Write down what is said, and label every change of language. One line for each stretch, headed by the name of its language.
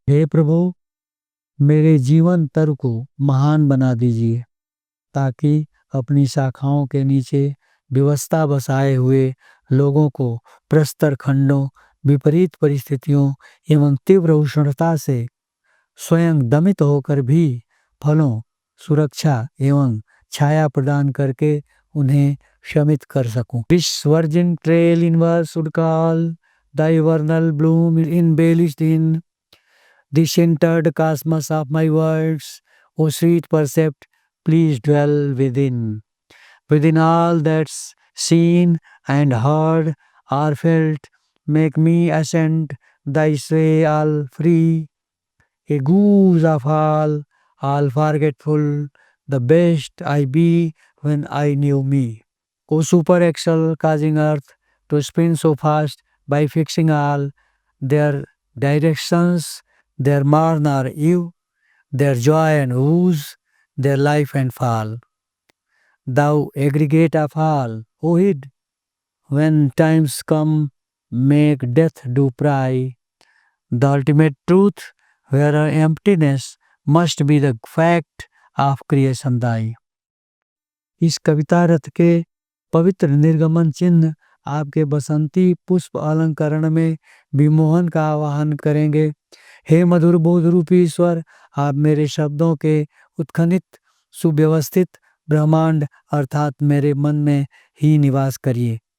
Hindi: हे प्रभु, मेरे जीवन तरु को महान बना दीजिए, ताकि अपनी शाखाओं के नीचे व्यवस्था बसाए हुए लोगों को प्रस्तर खंडों, विपरीत परिस्थितियों एवं तीव्र उष्णता से स्वयं दमित होकर भी फलों, सुरक्षा एवं छाया प्रदान करके उन्हें शमित कर सकूं।
English: This virgin trail inward should call thy vernal bloom embellished in the centered cosmos of my words. O sweet percept, please dwell within. Within all that's seen and heard or felt, make me ascend thy sway all free. A goose of all forgetful, the best I be when I knew me. O super axle causing earth to spin so fast by fixing all their directions, their morn or eve, their joy and woes, their life and fall. Thou aggregate of all, O hid, when times come, make death do pry. The ultimate truth, where emptiness must be the fact of creation thy.
Hindi: इस कविता रथ के पवित्र निर्गमन चिन्ह आपके बसंती पुष्प अलंकरण में विमोहन का आवाहन करेंगे। हे मधुर बोध रूपी ईश्वर, आप मेरे शब्दों के उत्खनित सुव्यवस्थित ब्रह्मांड अर्थात मेरे मन में ही निवास करिए।